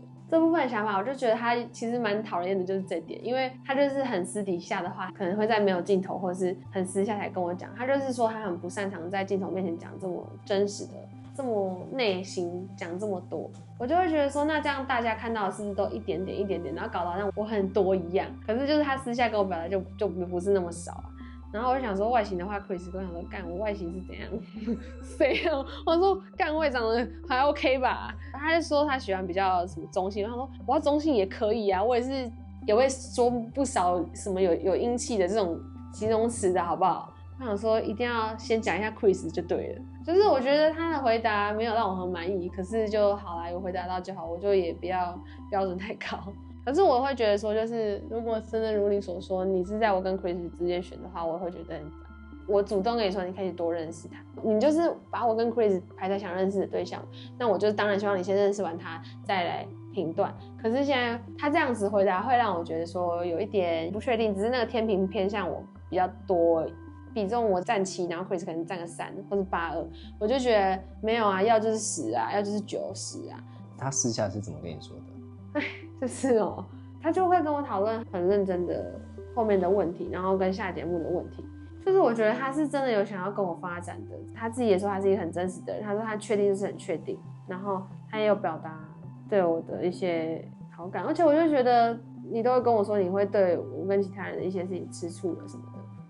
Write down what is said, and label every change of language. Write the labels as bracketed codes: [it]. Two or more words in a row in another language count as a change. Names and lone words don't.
[zh] 這部分的想法，我就覺得他其實蠻討厭的，就是這點，因為他就是很私底下的話，可能會在沒有鏡頭或是很私下才跟我講。他就是說他很不擅長在鏡頭面前講這麼真實的、這麼內心講這麼多，我就會覺得說，那這樣大家看到的是不是都一點點一點點，然後搞得好像我很多一樣。可是就是他私下跟我表達就不是那麼少啊。然後我就想說外形的話 ，Chris 跟我想說，幹我外形是怎樣？誰啊？我說幹我也長得還 OK 吧。他就說他喜歡比較什麼中性，他說我要中性也可以啊，我也會說不少什麼有英氣的這種形容詞的好不好？我想說一定要先講一下 Chris 就對了。就是我覺得他的回答沒有讓我很滿意，可是就好啦，有回答到就好，我就也不要標準太高。可是我會覺得說，就是如果真的如你所說，你是在我跟 Chris 之間選的話，我會覺得很煩。我主動跟你說，你可以多認識他，你就是把我跟 Chris 排在想認識的對象，那我就當然希望你先認識完他再來評斷。可是現在他這樣子回答，會讓我覺得說有一點不確定，只是那個天平偏向我比較多，比重我占7，然後 Chris 可能占個3或是8-2，我就覺得沒有啊，要就是10啊，要就是9、10啊。他私下是怎麼跟你说的？就是哦，他就會跟我討論很認真的後面的問題，然後跟下節目的問題。就是我覺得他是真的有想要跟我發展的，他自己也說他是一個很真實的人，他說他確定就是很確定，然後他也有表達對我的一些好感，而且我就覺得你都會跟我說你會對我跟其他人的一些事情吃醋了什麼的。